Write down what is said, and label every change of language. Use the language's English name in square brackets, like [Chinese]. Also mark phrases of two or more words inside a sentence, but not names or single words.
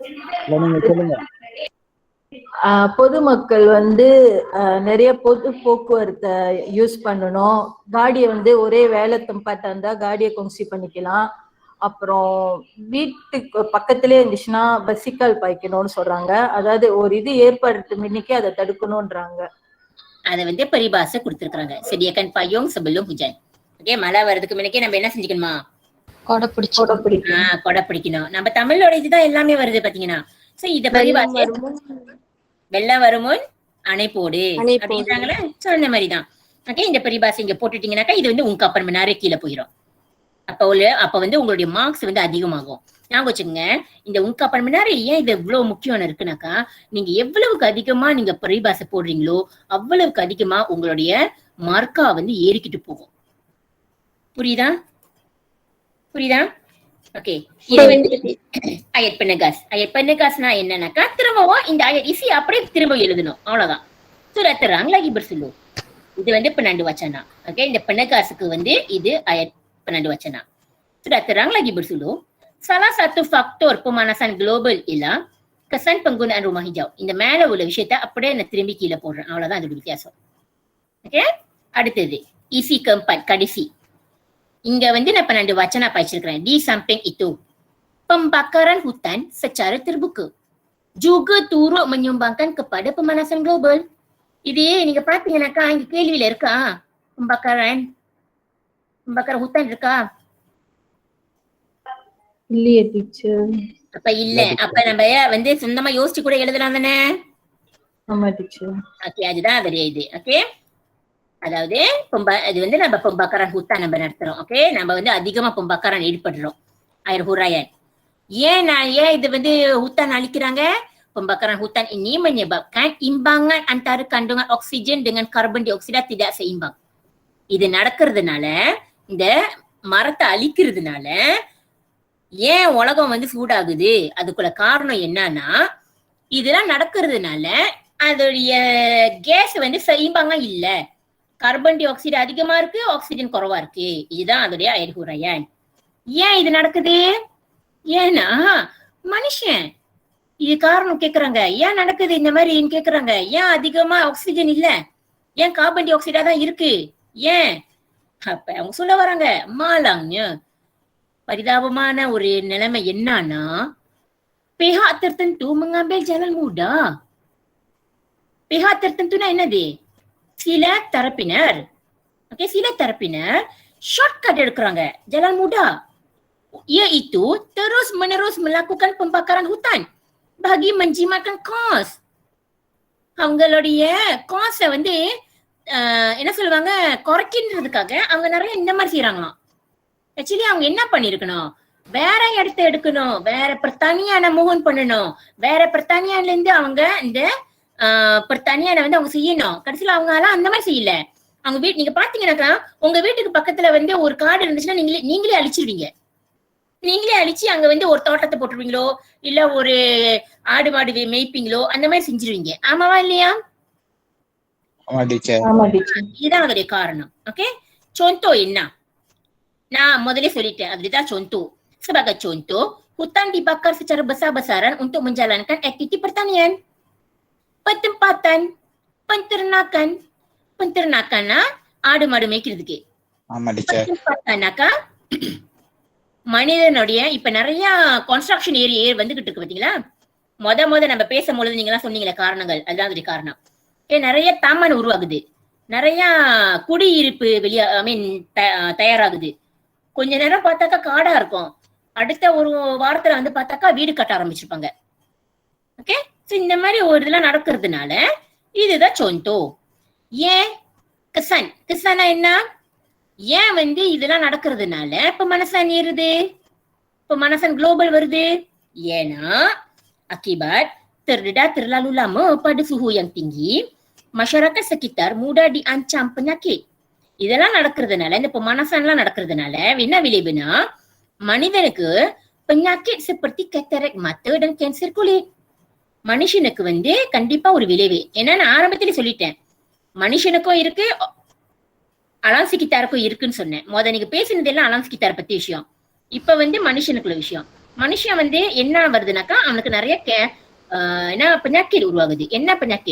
[Tamil] பொதுமக்கள் வந்து நிறைய பொது போக்குவரத்தை யூஸ் பண்ணணும். காடியை வந்து ஒரே வேலை தம்பாட்டா இருந்தா காடியை கொங்சி பண்ணிக்கலாம். அப்புறம் வீட்டுக்கு பக்கத்திலே இருந்துச்சுன்னா பசிக்கல் பாய்க்கணும்னு சொல்றாங்க. அதாவது ஒரு இது ஏற்படுறது முன்னிக்கே அதை தடுக்கணும்ன்றாங்க. அதை வந்து பரிபாசை கொடுத்திருக்காங்க. [Malay] sediakan payung sebelum hujan. [Tamil] ஓகே, மழை வர்றதுக்கு முன்னக்கே நம்ம என்ன செஞ்சுக்கணுமா? கொடை பிடிக்கணும். நம்ம தமிழோட இதுதான் எல்லாமே வருது பாத்தீங்கன்னா. சோ இத பரிபாசை வெள்ளம் வருமுன் அணை போடு அப்படின்றாங்களே, சோ அந்த மாதிரிதான். ஓகே, இந்த பரிபாசை இங்க போட்டுட்டீங்கன்னாக்கா இது வந்து [Malay] ungkapan menarik [Tamil] கீழே போயிடும். அப்ப வந்து உங்களுடைய மார்க்ஸ் வந்து அதிகமாகும். ஞாபகம் வச்சுக்கோங்க. இந்த [Malay] ungkapan menarik [Tamil] ஏன் இது இவ்வளவு முக்கியம் இருக்குனாக்கா, நீங்க எவ்வளவுக்கு அதிகமா நீங்க பரிபாசை போடுறீங்களோ அவ்வளவுக்கு அதிகமா உங்களுடைய மார்க்கா வந்து ஏறிக்கிட்டு போகும். புரியுதா? ஓகே, இது வந்து [Malay] ayat penegas. ayat penegas [Tamil] னா என்னன்னாக்கா, திரும்பவும் இந்த [Malay] ayat isi [Tamil] அப்படியே திரும்ப எழுதணும், அவ்வளவுதான். [Malay] surat terang lagi bersuluh. [Tamil] இது வந்து [Malay] penanda wacana. [Tamil] ஓகே, இந்த penegasக்கு வந்து இது [Malay] ayat penanda wacana. surat terang lagi bersuluh. Salah satu faktor pemanasan global ialah kesan penggunaan rumah hijau. [Tamil] இந்த மேல உள்ள விஷயத்தை அப்படியே நான் திரும்பி கீழே போடுறேன், அவ்வளவுதான் அதோட வித்தியாசம். ஓகே, அடுத்தது [Malay] isi keempat, kadifi. [Tamil] இங்க வந்து நான் [Malay] penanda wacana [Tamil] பாய்ச்சிருக்கிறேன். [Malay] Di samping itu, pembakaran hutan secara terbuka juga turut menyumbangkan kepada pemanasan global. [Tamil] இது நீங்க பாத்தீங்கன்னாக்கா இங்க கேள்வியில இருக்கா? [Malay] pembakaran hutan இருக்கா? [Tamil] இல்லையே டீச்சர். அப்ப இல்ல. அப்ப நம்ம வந்து சொந்தமா யோசிச்சு கூட எழுதலாம் தானே? ஆமா டீச்சர். ஓகே, அதுதான் அதோடைய இது. ஓகே, அதாவது அது வந்து நம்ம [Malay] pembakaran hutan [Tamil] நம்ம நடத்துறோம். ஓகே, நம்ம வந்து அதிகமா pembakaran ஈடுபடுறோம். [Malay] air huraian. [Tamil] ஏன் இது வந்து hutan அழிக்கிறாங்க? [Malay] Pembakaran hutan ini menyebabkan imbangan antara kandungan oksigen dengan karbon dioksida tidak seimbang. [Tamil] இது நடக்கிறதுனால, இந்த மரத்தை அழிக்கிறதுனால ஏன் உலகம் வந்து சூடாகுது? அதுக்குள்ள காரணம் என்னன்னா, இதெல்லாம் நடக்கிறதுனால அதோடைய கேஸ் வந்து சைம்பாங்க இல்ல. கார்பன் டை ஆக்சைடு அதிகமா இருக்கு, ஆக்சிஜன் குறைவா இருக்கு. இதுதான் அதோடைய [Malay] air huraian. [Tamil] ஏன் இது நடக்குது? ஏன்னா மனுஷன் இது காரணம் கேக்குறாங்க. ஏன் நடக்குது இந்த மாதிரின்னு கேக்குறாங்க. ஏன் அதிகமா ஆக்சிஜன் இல்ல, ஏன் கார்பன் டை ஆக்சைடா தான் இருக்கு, ஏன்? அப்ப அவங்க சொல்ல வராங்க, malangnya பரிதாபமான ஒரு நிலைமை என்னன்னா, [Malay] pihak tertentu mengambil jalan mudah. Pihak tertentu [Tamil] னா என்னது? சில தரப்பினர். ஓகே, சில தரப்பினர் ஷார்ட்கட் எடுக்கிறாங்க, [Malay] jalan mudah. Iaitu terus menerus melakukan pembakaran hutan bagi menjimatkan kos. [Tamil] அவங்களுடைய காசை வந்து என்ன சொல்லுவாங்க, குறைக்கின்றதுக்காக அவங்க நிறைய இந்த மாதிரி செய்யறாங்களாம். ஆக்சுவலி அவங்க என்ன பண்ணிருக்கணும், வேற இடத்த எடுக்கணும், வேற பிரத்தானியான மூவ் பண்ணணும், வேற பிரத்தானியால இருந்து அவங்க இந்த பிரத்தானியான வந்து அவங்க செய்யணும். கடைசியில அவங்க அந்த மாதிரி செய்யல. அவங்க வீட்டு நீங்க பாத்தீங்கன்னாக்கா உங்க வீட்டுக்கு பக்கத்துல வந்து ஒரு காடு இருந்துச்சுன்னா நீங்களே அழிச்சிருவீங்க. நீங்களே அழிச்சு அங்க வந்து ஒரு தோட்டத்தை போட்டுருவீங்களோ இல்ல ஒரு ஆடு மாடு மேய்ப்பீங்களோ அந்த மாதிரி செஞ்சிருவீங்க. ஆமாவா இல்லையா? இதுதான் அதோடைய காரணம். ஓகே, contoh என்ன நான் முதலே சொல்லிட்டேன், அதுதான் contoh. [Malay] Sebagai contoh, hutan dibakar secara besar-besaran untuk menjalankan aktiviti pertanian, pertempatan, penternakan [Tamil] ஆடு மாடு மேய்க்கிறதுக்கு. பெரும்பாத்தானாக்கா மனிதனுடைய இப்ப நிறைய கன்ஸ்ட்ரக்ஷன் ஏரியா வந்துகிட்டு இருக்கு பாத்தீங்களா. முத நம்ம பேசும்பொழுது நீங்க எல்லாம் சொன்னீங்களே காரணங்கள், அதுதான் காரணம். நிறைய தாமான் உருவாகுது, நிறைய குடியிருப்பு தயாராகுது. கொஞ்ச நேரம் பார்த்தாக்கா காடா இருக்கும், அடுத்த ஒரு வாரத்துல வந்து பார்த்தாக்கா வீடு கட்ட ஆரம்பிச்சிருப்பாங்க. ஓகே, இந்த மாதிரி ஒரு இதெல்லாம் நடக்கிறதுனால இதுதான் contoh. ஏன் kesan என்ன? ஏன் வந்து இதெல்லாம் நடக்கிறதுனால pemanasan ஏறுது, [Malay] pemanasan global வருது? ஏன்னா akibat terdedah terlalu lama pada suhu yang tinggi, masyarakat sekitar mudah diancam penyakit. [Tamil] இதெல்லாம் நடக்கிறதுனால, இந்த pemanasanலாம் நடக்கிறதுனால என்ன விளைவுனா மனிதனுக்கு [Malay] penyakit seperti katarak mata dan kanser kulit. [Tamil] மனுஷனுக்கு வந்து கண்டிப்பா ஒரு விளைவு. ஏன்னா நான் ஆரம்பத்திலே சொல்லிட்டேன், மனுஷனுக்கும் இருக்கு அலாம் சிக்கித்தாருக்கும் இருக்குன்னு சொன்னேன். நீங்க பேசினது எல்லாம் அலாம் சிக்கித்தார பத்தி விஷயம். இப்ப வந்து மனுஷனுக்குள்ள விஷயம். மனுஷன் வந்து என்ன வருதுனாக்கா அவனுக்கு நிறைய என்ன penyakit உருவாகுது. என்ன penyakit?